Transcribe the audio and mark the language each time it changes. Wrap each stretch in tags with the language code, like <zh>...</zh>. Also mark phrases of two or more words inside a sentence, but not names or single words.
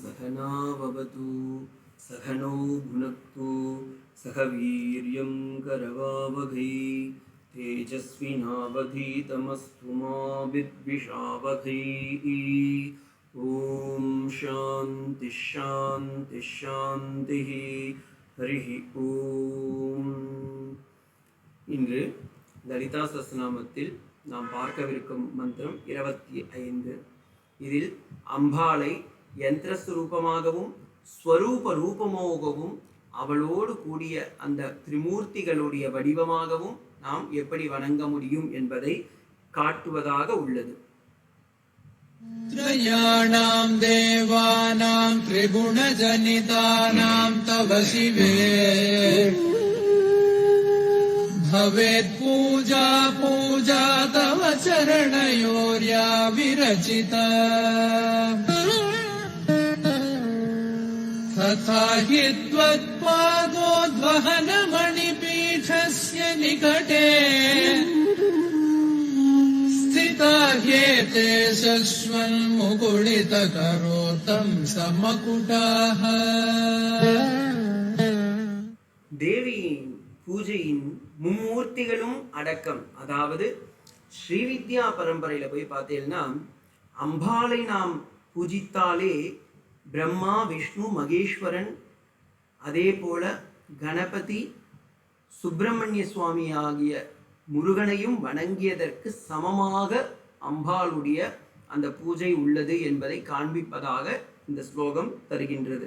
<sa>सहनाववतु सहनौ भुनक्तु सह वीर्यं करवावहै तेजस्विनावधीतमस्तु मा विद्विषावहै। ओम् शान्ति शान्ति शान्ति. हरिः ओम्.</sa> <ta>இன்று லலிதா சஹஸ்ரநாமத்தில் நாம் பார்க்கவிருக்கும் மந்திரம் 25. இதில் அம்பாளை யந்திரஸ்வரூபமாகவும் ஸ்வரூப ரூபமாகவும் அவளோடு கூடிய அந்த திரிமூர்த்திகளுடைய வடிவமாகவும் நாம் எப்படி வணங்க முடியும் என்பதை காட்டுவதாக உள்ளது.</ta> <sa>त्रयाणाम् देवानाम् त्रिगुणजनितानाम् तव शिवे भवेत् पूजा पूजा तव चरणयोर्या विरचिता तथा हि त्वत्पादोद्वहनमणिपीठस्य निकटे स्थिताह्येते शश्वन्मुकुलितकरोतं समकुटाः.</sa> <ta>தேவியின் பூஜையின் மும்மூர்த்திகளும் அடக்கம். அதாவது ஸ்ரீவித்யா பரம்பரையில போய் பார்த்தீங்கன்னா அம்பாளை நாம் பூஜித்தாலே பிரம்மா விஷ்ணு மகேஸ்வரன் அதே போல கணபதி சுப்பிரமணிய சுவாமி ஆகிய முருகனையும் வணங்கியதற்கு சமமாக அம்பாளுடைய அந்த பூஜை உள்ளது என்பதை காண்பிப்பதாக இந்த ஸ்லோகம் தருகின்றது.</ta>